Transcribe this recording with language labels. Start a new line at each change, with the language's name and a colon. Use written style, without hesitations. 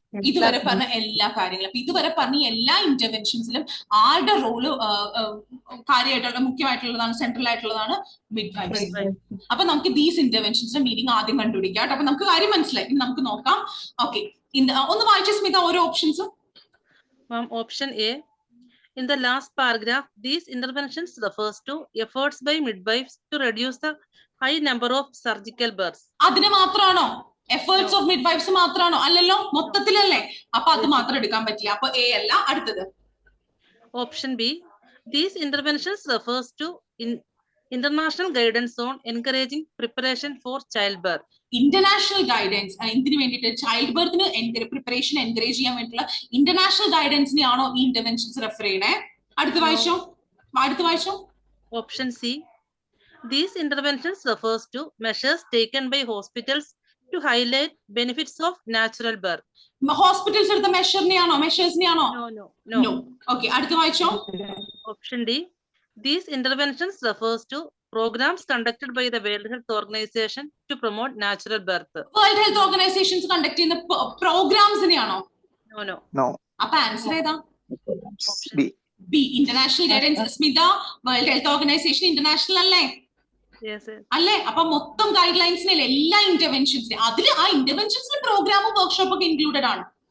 Malayalam: ഇതുവരെ പറഞ്ഞ എല്ലാ കാര്യങ്ങളും. അപ്പൊ ഇതുവരെ പറഞ്ഞ എല്ലാ ഇന്റർവെൻഷൻസിലും ആരുടെ റോള് കാര്യമായിട്ടുള്ള മുഖ്യമായിട്ടുള്ളതാണ്, സെൻട്രൽ ആയിട്ടുള്ളതാണ് മിഡ്വൈഫ്സ്. അപ്പൊ നമുക്ക് ദീസ് ഇന്റർവെൻഷൻസിന്റെ മീനിങ് ആദ്യം കണ്ടുപിടിക്കാം. അപ്പൊ നമുക്ക് കാര്യം മനസ്സിലായി. ഇനി നമുക്ക് നോക്കാം. ഓക്കെ, ഒന്ന് വായിച്ച സ്മിത ഓരോ ഓപ്ഷൻസും.
English: Option A. In the last paragraph, these interventions refers to efforts by midwives to reduce the high number of surgical births.
Malayalam: അതിന് മാത്രമാണോ? എഫേർട്സ് ഓഫ് മിഡ്വൈഫ്സ് മാത്രമാണോ? അല്ലല്ലോ, മൊത്തത്തിലല്ലേ. അപ്പൊ അത് മാത്രം എടുക്കാൻ പറ്റില്ല. അപ്പൊ എ അല്ല. അടുത്തത്
English: Option B. These interventions refers to international guidance on encouraging preparation for childbirth. International guidance എന്തിനു വേണ്ടിയിട്ട്? ചൈൽഡ് ബർത്തിന് preparation encourage ചെയ്യാൻ വേണ്ടിയിട്ടുള്ള ഇന്റർനാഷണൽ ഗൈഡൻസിനെയാണോ ഈ ഇന്റർവെൻഷൻസ് റെഫർ ചെയ്യണേ?
Malayalam: അടുത്ത് വായിച്ചോ.
English: Option C. These interventions refers to measures taken by hospitals to highlight benefits of natural birth.
Malayalam: Hospitals എടുത്ത മെഷേഴ്സിനെയാണോ?
English: No.
Malayalam: Okay, അടുത്ത് വായിച്ചോ.
English: Option D. These interventions refers to programs conducted by the World Health Organization to promote natural birth.
Malayalam: World health organisations conduct ചെയ്യുന്ന പ്രോഗ്രാംസിനെയാണോ?
English: No.
Malayalam: അപ്പൊ answer ഏതാ?
English: B.
Malayalam: International guidance. Smitha, world health organisation international അല്ലേ? അല്ലേ? അപ്പൊ മൊത്തം guide ലൈൻസിന് എല്ലാ ഇന്റർവെൻഷൻസിനും അതിൽ ആ ഇന്റർവെൻഷൻസിന് പ്രോഗ്രാമും വർക്ക്ഷോപ്പ് ഒക്കെ ഇൻക്ലൂഡഡ് ആണ്.